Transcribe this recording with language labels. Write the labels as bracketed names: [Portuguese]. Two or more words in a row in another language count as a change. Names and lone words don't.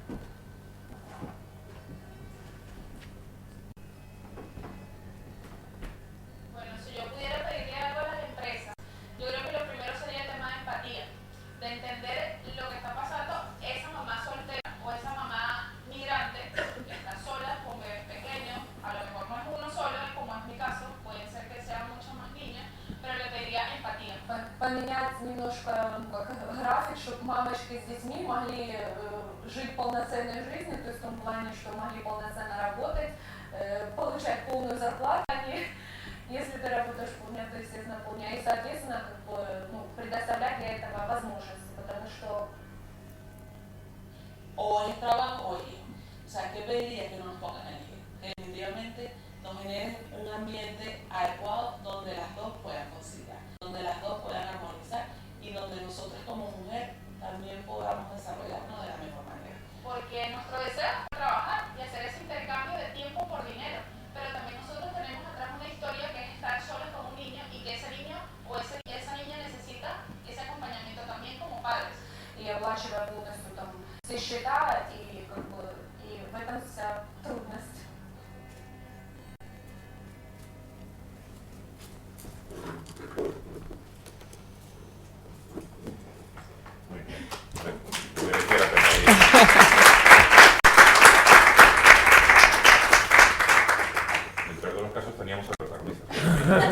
[Spanish] Bueno, si yo pudiera pedirle algo a las empresas, yo creo que lo primero sería el tema de empatía, de entender lo que está pasando esa mamá soltera o esa mamá migrante que está sola con bebés pequeños. A lo mejor no es uno solo, como es mi caso, pueden ser que sean muchas más niñas, pero le pediría empatía. [Russian] Поменять немножко график, чтобы мамочки с детьми могли жить полноценной жизнью, то есть в том плане, что могли полноценно работать, получать полную зарплату, если ты работаешь полдня, то естественно полдня, и соответственно предоставлять для этого возможности, потому что [Spanish] o es trabajo o es hijo. O sea, ¿qué pediría? Que no nos pongan a elegir? Que definitivamente nos generen un ambiente adecuado donde las dos puedan conciliar. donde las dos puedan armonizar y donde nosotros como mujer también podamos desarrollarnos de la mejor manera. Porque nuestro deseo es trabajar y hacer ese intercambio de tiempo por dinero, pero también nosotros tenemos atrás una historia que es estar solos con un niño y que ese niño o esa niña necesita ese acompañamiento también como padres. [Russian] И оплачивая полностью там все счета, и как бы и в этом вся трудность. [Spanish] Muy bien. Mereciera tener ahí. En el peor de los casos teníamos a protagonistas.